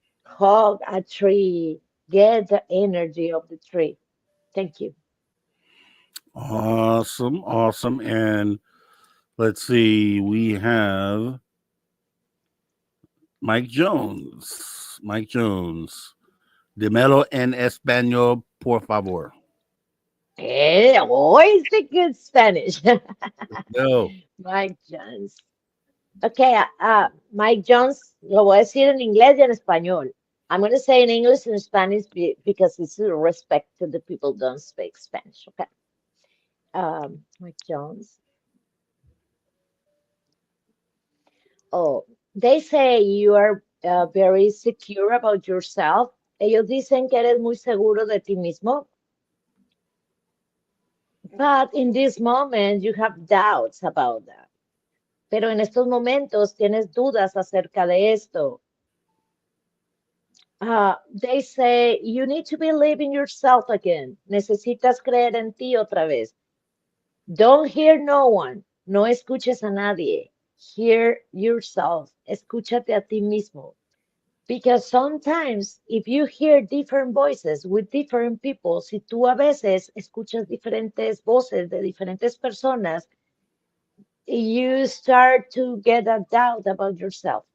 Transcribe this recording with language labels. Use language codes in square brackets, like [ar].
[en] Hug a tree, get the energy of the tree. Thank you. Awesome, awesome. And let's see, we have Mike Jones. Mike Jones. [es] Dímelo en español, por favor. [en] Always the good Spanish. No. Mike Jones. [es] Okay, Mike Jones, lo voy a decir en inglés y en español. [en] I'm going to say in English and Spanish because it's a respect to the people who don't speak Spanish. Okay. Mike Jones. Oh, they say you are very secure about yourself. [es] Ellos dicen que eres muy seguro de ti mismo. [en] But in this moment, you have doubts about that. [es] Pero en estos momentos tienes dudas acerca de esto. [en] They say you need to believe in yourself again. [es] Necesitas creer en ti otra vez. [en] Don't hear no one. [es] No escuches a nadie. [en] Hear yourself. [es] Escúchate a ti mismo. [en] Because sometimes if you hear different voices with different people, [es] si tú a veces escuchas diferentes voces de diferentes personas, [en] you start to get a doubt about yourself.